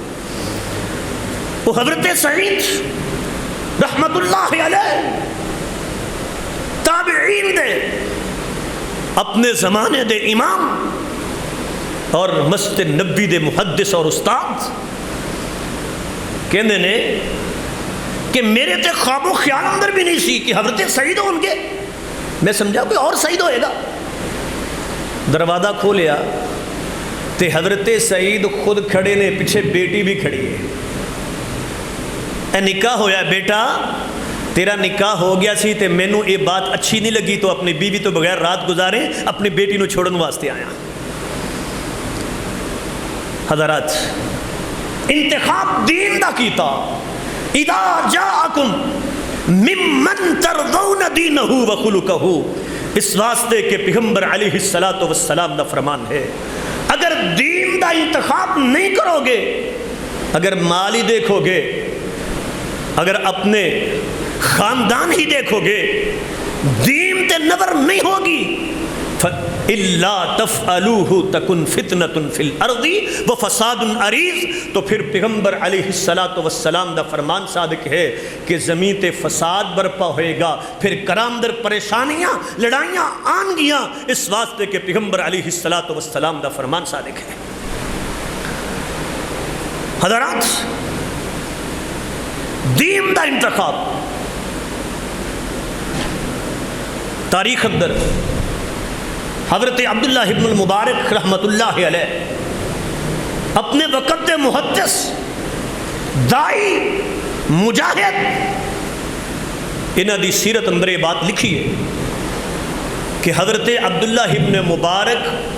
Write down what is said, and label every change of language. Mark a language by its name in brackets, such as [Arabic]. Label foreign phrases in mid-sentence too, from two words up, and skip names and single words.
[Punjabi] وہ حضرت سعید [Arabic] رحمت اللہ علیہ [Punjabi] تابعین دے اپنے زمانے دے امام اور مسجد نبی دے محدث اور استاد کہندے نے کہ میرے تے خواب و خیال اندر بھی نہیں سی کہ حضرت سعید ہوں گے. میں سمجھا کوئی اور سعید ہوئے گا. دروازہ کھولیا تے حضرت سعید خود کھڑے نے، پیچھے بیٹی بھی کھڑی ہے. اے نکاح ہویا بیٹا، تیرا نکاح ہو گیا سی تے مینوں یہ بات اچھی نہیں لگی تو اپنی بیوی تو بغیر رات گزارے اپنی بیٹی نو چھوڑن واسطے آیا. حضرات انتخاب دین دا کیتا. [Arabic] اذا جاءکم ممن ترضون دینہ وخلقہ، [Punjabi] اس واسطے کہ پیغمبر [Arabic] علیہ السلام [Punjabi] دا فرمان ہے اگر دین دا انتخاب نہیں کرو گے، اگر مال ہی دیکھو گے، اگر اپنے خاندان ہی دیکھو گے، دین تے نظر نہیں ہوگی، [Arabic] إِلَّا تَفْعَلُوهُ تَكُنْ فِتْنَةٌ فِي الْأَرْضِ وَفَسَادٌ عَرِيضٌ. [Punjabi] تو پھر پیغمبر [Arabic] علیہ السلام [Punjabi] دا فرمان صادق ہے کہ زمین تے فساد برپا ہوئے گا، پھر کرام در پریشانیاں لڑائیاں آن گیاں. اس واسطے کہ پیغمبر [Arabic] علیہ السلام [Punjabi] دا فرمان صادق ہے. حضرات دین دا انتخاب تاریخ اندر حضرت عبداللہ ابن المبارک [Arabic] رحمت اللہ علیہ [Punjabi] اپنے وقت کے محدث، دائی، مجاہد، انہاں دی سیرت اندر یہ بات لکھی ہے کہ حضرت عبداللہ ابن مبارک